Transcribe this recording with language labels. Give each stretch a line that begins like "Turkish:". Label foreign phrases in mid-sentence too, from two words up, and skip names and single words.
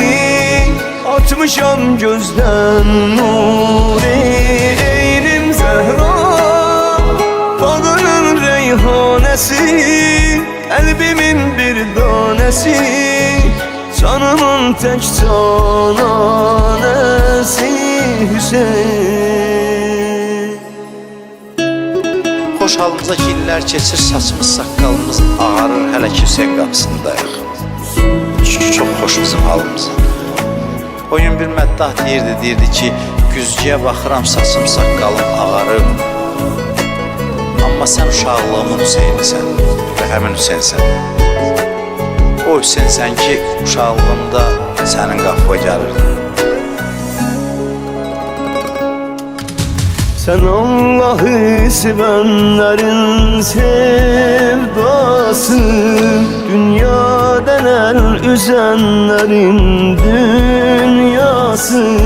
Turkish: Atmışam gözden nuri, eynim Zehra, bağının reyhanesi, kalbimin bir tanesi, canımın tek cananesi Hüseyin.
Azerbaijani: Xoş halımıza ki illər keçir, saçımız, saqqalımız ağarır, hələ ki Hüseyin qapısındayıq. Çox xoş bizim halımıza. O gün bir məddah deyirdi ki, güzgüyə baxıram, saçım, saqqalım ağarır. Amma sən uşaqlığımın Hüseynisən və həmin Hüseynsən. O Hüseynsən ki, uşaqlığımda sənin qapıya gəlirdi.
Turkish: Sen Allah'ı sevenlerin sevdası, dünya denen üzenlerin dünyası.